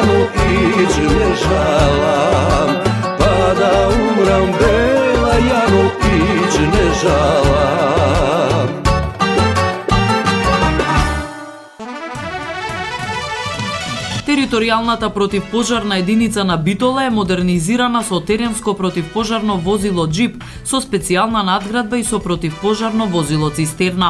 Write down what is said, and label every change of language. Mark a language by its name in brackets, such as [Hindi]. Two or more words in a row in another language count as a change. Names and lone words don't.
[Macedonian] ić ne žalam, pa da umram bela Jano, ić ne žalam. Територијалната противпожарна единица на Битола е модернизирана со теренско противпожарно возило джип со специјална надградба и со противпожарно возило цистерна.